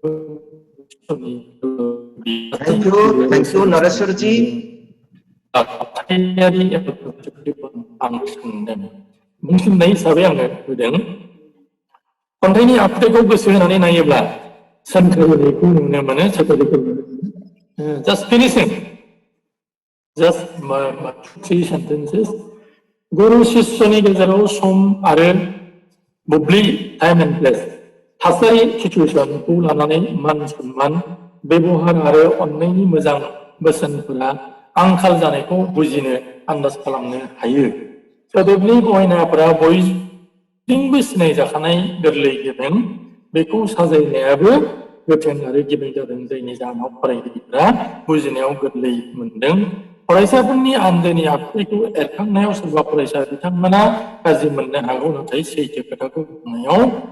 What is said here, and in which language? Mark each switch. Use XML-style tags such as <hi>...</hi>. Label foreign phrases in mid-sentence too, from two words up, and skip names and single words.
<en>thank you Nareshwar ji</en> <brx>खन्थाइयारि आं सानदों बुंफिननाय हिसाबै आङो होदों खन्थाइनि आखुथायखौ गोसो होनानै नायोब्ला सोमखोरखौ नुनो मोनो सोमखोरखौ</brx> <en>just finishing just 3 sentences</en> <brx>गुरु शिष्यनि गेजेराव सम आरो बुब्लि</brx> <en>time and place</en> <brx>थासारि सिचुएसनखौ लानानै मान सन्मान बेबहार आरो अननायनि मोजां बोसोनफोरा आंखाल जानायखौ बुजिनो आन्दाज खालामनो हायो सोदोबनि गहेनाफोरा बयजोंबो सिनायजाखानाय गोरलै गेबें बेखौ साजायनायाबो गोथों आरो गेबें जादों जायनि जाहोनाव फरायगिरिफोरा बुजिनायाव गोरलै मोनदों फरायसाफोरनि आन्दोनि आखुथायखौ एरखांनायाव सोरबा फरायसा बिथांमोना गाज्रि मोननो हागौ नाथाय सैथो खोथाखौ बुंनायाव</brx>